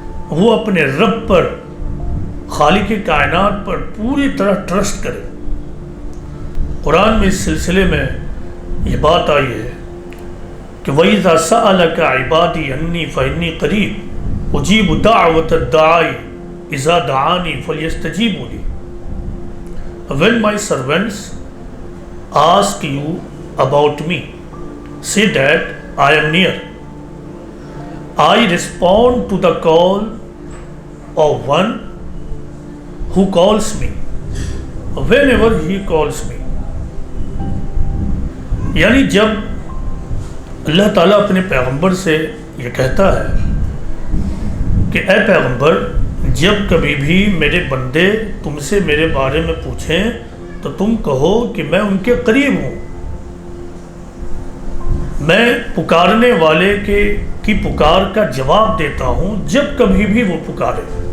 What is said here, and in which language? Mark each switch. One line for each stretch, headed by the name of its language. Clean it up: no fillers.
Urdu: وہ اپنے رب پر، خالق کائنات پر پوری طرح ٹرسٹ کرے.
Arabic: قرآن میں اس سلسلے میں یہ بات آئی ہے کہ وَإِذَا سَأَلَكَ عِبَادِي عَنِّي فَإِنِّي قَرِيبٌ أُجِيبُ دَعْوَةَ الدَّاعِ إِذَا دَعَانِي فَلْيَسْتَجِيبُوا لِي.
English: When my servants ask you about me, say that I am near. I respond to the call of one who calls me whenever he calls me.
Urdu: یعنی جب اللہ تعالیٰ اپنے پیغمبر سے یہ کہتا ہے کہ اے پیغمبر، جب کبھی بھی میرے بندے تم سے میرے بارے میں پوچھیں تو تم کہو کہ میں ان کے قریب ہوں، میں پکارنے والے کی پکار کا جواب دیتا ہوں جب کبھی بھی وہ پکارے.